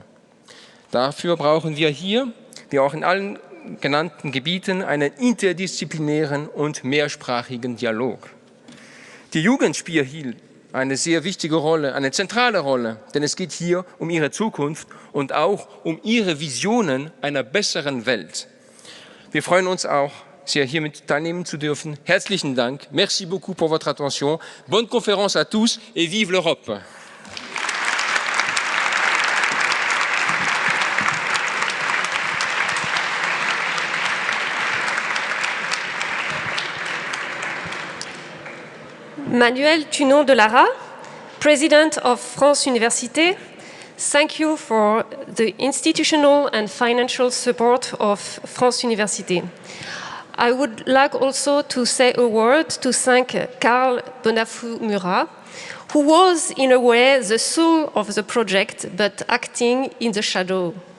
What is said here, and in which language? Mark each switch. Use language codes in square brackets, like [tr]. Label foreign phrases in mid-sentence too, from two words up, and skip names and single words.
[de] Dafür brauchen wir hier, wie auch in allen genannten Gebieten, einen interdisziplinären und mehrsprachigen Dialog. Die Jugend spielt hier eine sehr wichtige Rolle, eine zentrale Rolle, denn es geht hier um ihre Zukunft und auch um ihre Visionen einer besseren Welt. Wir freuen uns auch, sehr hiermit teilnehmen zu dürfen. Herzlichen Dank. [fr] Merci beaucoup pour votre attention. Bonne conférence à tous et vive l'Europe. Manuel Tunon de Lara, [en] President of France Université, thank you for the institutional and financial support of France Université. I would like also to say a word to thank Karl Bonafou-Murat, who was, in a way, the soul of the project, but acting in the shadow.